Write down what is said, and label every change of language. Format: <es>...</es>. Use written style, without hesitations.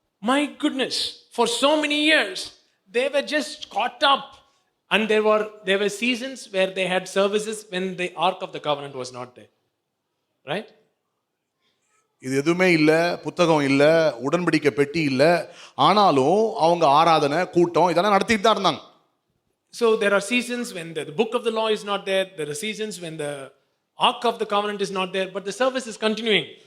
<en>My goodness, for so many years they were just caught up, and there were seasons where they had services when the Ark of the Covenant was not there, right?</en> <ta>இது எதுவுமே இல்லை, புத்தகம் இல்லை, உடன்படிக்கை பெட்டி இல்லை, ஆனாலும் அவங்க ஆராதனை கூட்டம் இதெல்லாம் நடத்திட்டு தான் இருந்தாங்க.</ta> <en>So there are seasons when the book of the law is not there. There are seasons when the Ark of the Covenant is not there, but the service is continuing.</en>